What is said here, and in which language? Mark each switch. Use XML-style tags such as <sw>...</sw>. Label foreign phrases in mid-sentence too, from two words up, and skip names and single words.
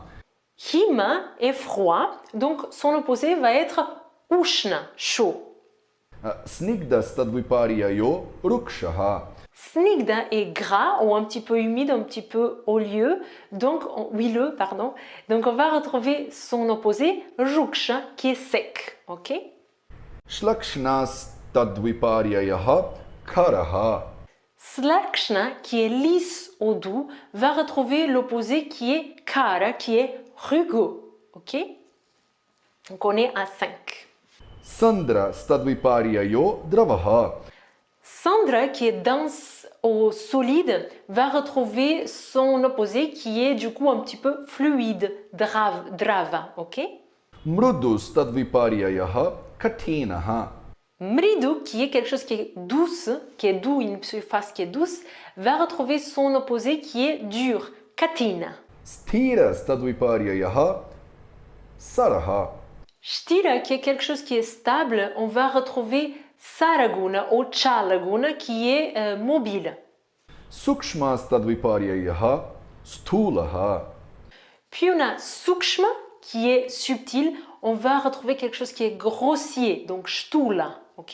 <fr>Hima est froid, donc son opposé va être Ushna, chaud.</fr> <sa>स्निग्ध स्तद्विपर्ययो रूक्षः.</sa> <fr>Snigdha est gras ou un petit peu humide, un petit peu huileux, donc on va retrouver son opposé Ruksha qui est sec. Ok?</fr> <sa>श्लक्ष्ण स्तद्विपर्ययः करः.</sa> <fr>Slakshna, qui est lisse ou doux, va retrouver l'opposé qui est Kara, qui est rugueux. Ok? Donc on est à 5.</fr> <sa>सान्द्र स्तद्विपर्ययो द्रवः.</sa> <fr>Sandra, qui est dense au solide, va retrouver son opposé qui est du coup un petit peu fluide, drava, ok?</fr> <sa>मृदुस्तद्विपर्ययः कठिनः.</sa> <fr>Mridu, qui est quelque chose qui est douce, qui est doux, une surface qui est douce, va retrouver son opposé qui est dur, katina.</fr> <sa>स्थिरस्तद्विपर्ययः सरः.</sa> <fr>Shtira, qui est quelque chose qui est stable, on va retrouver saraguna ou chalaguna, qui est mobile.</fr> <sa>सूक्ष्मस्तद्विपर्ययः स्थूलः.</sa> <fr>Puis on a sukshma, qui est subtil, on va retrouver quelque chose qui est grossier, donc shtula, ok?</fr>